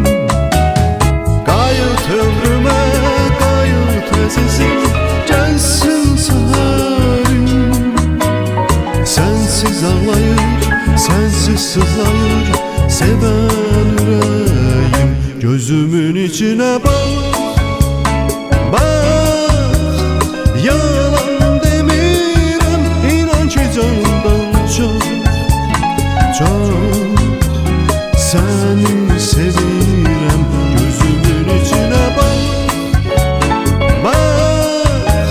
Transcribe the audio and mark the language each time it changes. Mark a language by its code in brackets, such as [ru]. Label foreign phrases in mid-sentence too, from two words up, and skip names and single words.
[az] Qayıt ömrümə, qayıt əzizim, gəlsin səharim. Sənsiz ağlayır, sənsiz sızlayır, sevən ürəyim. [tr] Gözümün içinə bak, bak. [az] Yalan demirəm, inan ki canımdan çok, çok seni sevirəm. [tr] Gözümün içine bak, bak.